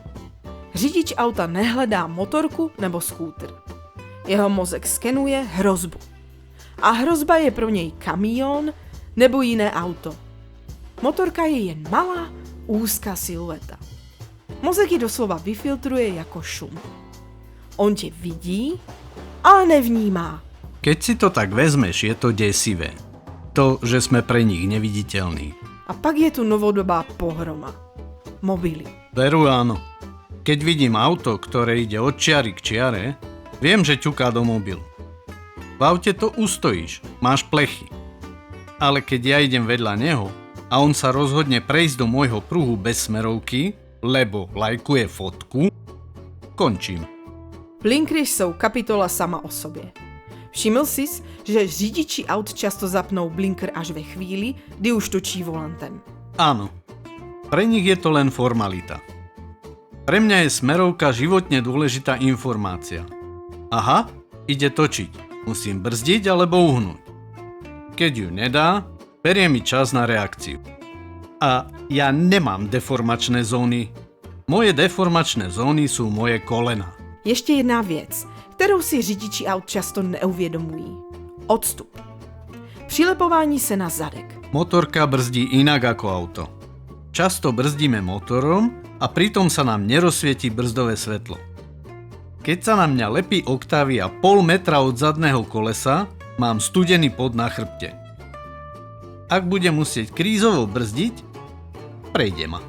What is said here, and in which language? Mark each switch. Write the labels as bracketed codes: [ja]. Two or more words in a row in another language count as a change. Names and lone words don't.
[cs] Řidič auta nehledá motorku nebo skútr. Jeho mozek skenuje hrozbu. A hrozba je pro něj kamión nebo jiné auto. Motorka je jen malá, úzká silueta. Mozek ji doslova vyfiltruje jako šum. On tě vidí, ale nevnímá. [sk] Keď si to tak vezmeš, je to desivé. To, že sme pre nich neviditeľní. [cs] A pak je tu novodobá pohroma. Mobily. [sk] Veru áno. Keď vidím auto, ktoré ide od čiary k čiare, viem, že ťuká do mobilu. V aute to ustojíš, máš plechy. Ale keď ja idem vedľa neho a on sa rozhodne prejsť do môjho pruhu bez smerovky, lebo lajkuje fotku, končím. [cs] Blinkery jsou kapitola sama o sobě. Všiml sis, že řidiči aut často zapnou blinker až ve chvíli, kdy už točí volantem. [sk] Áno, pre nich je to len formalita. Pre mňa je smerovka životne dôležitá informácia. Aha, ide točiť. Musím brzdiť alebo uhnúť. Keď ju nedá, berie mi čas na reakciu. A ja nemám deformačné zóny. Moje deformačné zóny sú moje kolena. [cs] Ještě jedna věc, kterou si řidiči aut často neuvědomují. Odstup. Přilepování se na zadek. [sk] Motorka brzdí inak ako auto. Často brzdíme motorom a pritom sa nám nerozsvietí brzdové svetlo. Keď sa na mňa lepí Octavia pol metra od zadného kolesa, mám studený pod na chrbte. Ak budem musieť krízovo brzdiť, prejde ma.